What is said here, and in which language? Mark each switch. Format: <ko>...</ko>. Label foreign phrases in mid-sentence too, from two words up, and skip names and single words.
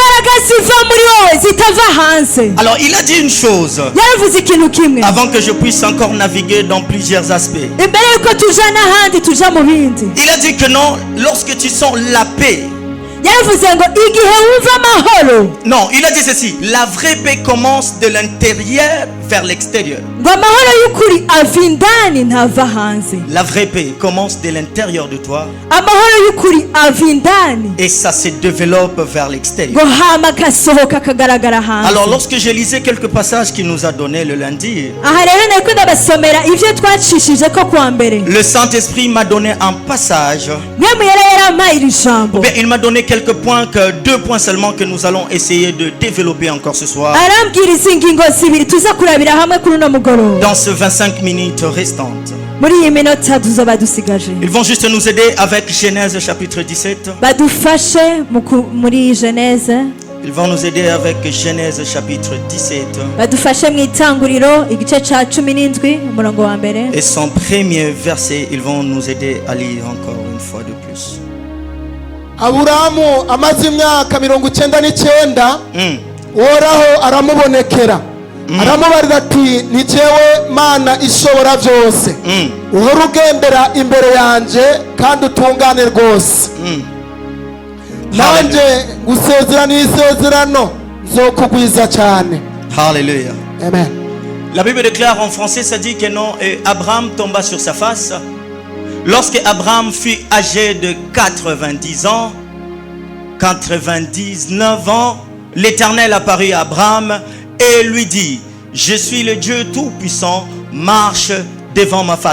<fr>Alors il a dit une chose avant que je puisse encore naviguer dans plusieurs aspects. Il a dit que non, lorsque tu sens la paix, non, il a dit ceci, la vraie paix commence de l'intérieur vers l'extérieur.</fr> <rn>ngo amahoro y'ukuri ava indani ntava hanze.</rn> <fr>La vraie paix commence de l'intérieur de toi</fr> <rn>amahoro y'ukuri ava indani</rn> <fr>et ça se développe vers l'extérieur.</fr> <rn>ngo hama agasohoka akagaragara hanze.</rn> <fr>Alors lorsque je lisais quelques passages qu'il nous a donnés le lundi,</fr> <rn>aha rero nariko ndabasomera ivyo twacishije ko kuwa mbere.</rn> <fr>le Saint-Esprit m'a donné un passage.</fr> <rn>mwemu yari yarampaye iri jambo.</rn> <fr>Bien, il m'a donné quelques points, deux points seulement que nous allons essayer de développer encore ce soir.</fr> <rn>arambwira izi ngingo zibiri tuza kurabira hamwe kuri uno mugoroba.</rn> <fr>Dans ces 25 minutes restantes.</fr> <rn>muri iyi minota tuzoba dusigaje.</rn> <fr>Ils vont juste nous aider avec Genèse chapitre 17.</fr> <rn>badufashe muri Genèse.</rn> <fr>Ils vont nous aider avec Genèse chapitre 17.</fr> <rn>badufashe mu itanguriro igice ca 17 umurongo wa mbere.</rn> <fr>Et son premier verset, ils vont nous aider à lire encore une fois de plus.</fr> <rn>Aburahamu amaze imyaka 99 Uhoraho aramubonekera aramubarira ati ni jewe Mana ishobora byose uhora ugendera imbere yanje kandi utungane rwose nanje gusezerana isezerano nzokugwiza cyane. Hallelujah. Amen.</rn> <fr>La Bible déclare en français, ça dit que non, et Abraham tomba sur sa face. Lorsque Abraham fut âgé de 99 ans, l'Éternel apparut à Abraham et lui dit, je suis le Dieu Tout-Puissant, marche devant ma face.</fr>